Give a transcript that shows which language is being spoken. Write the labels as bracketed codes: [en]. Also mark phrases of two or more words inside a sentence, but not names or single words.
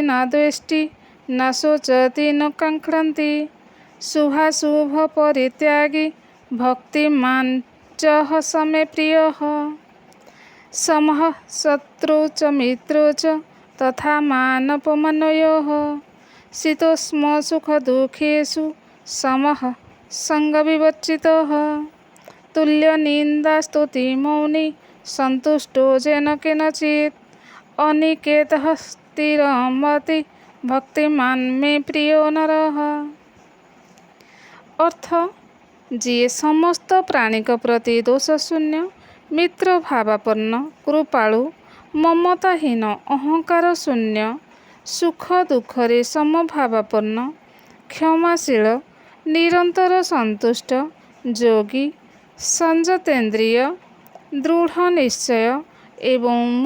[sa] न द्वेष्टि न शोचति न काङ्क्षति शुभाशुभ परित्यागी भक्तिमान् च स मे प्रियः समः शत्रु च मित्रो च तथा मानपमानयोः शीतोष्ण सुखदुःखेषु समः सङ्गविवर्जितः तुल्यनिन्दास्तुतिमौनी सन्तुष्टो येन केनचित् अनिकेतः स्थिरमति भक्तिमान् मे प्रियो नरः। [or] अर्थ ଯିଏ ସମସ୍ତ ପ୍ରାଣୀଙ୍କ ପ୍ରତି ଦୋଷଶୂନ୍ୟ ମିତ୍ର ଭାବାପନ୍ନ କୃପାଳୁ ମମତାହୀନ ଅହଙ୍କାର ଶୂନ୍ୟ ସୁଖ ଦୁଃଖରେ ସମଭାବାପନ୍ନ କ୍ଷମାଶୀଳ ନିରନ୍ତର ସନ୍ତୁଷ୍ଟ ଯୋଗୀ ସଂଯତେନ୍ଦ୍ରିୟ ଦୃଢ଼ ନିଶ୍ଚୟ ଏବଂ ମୋ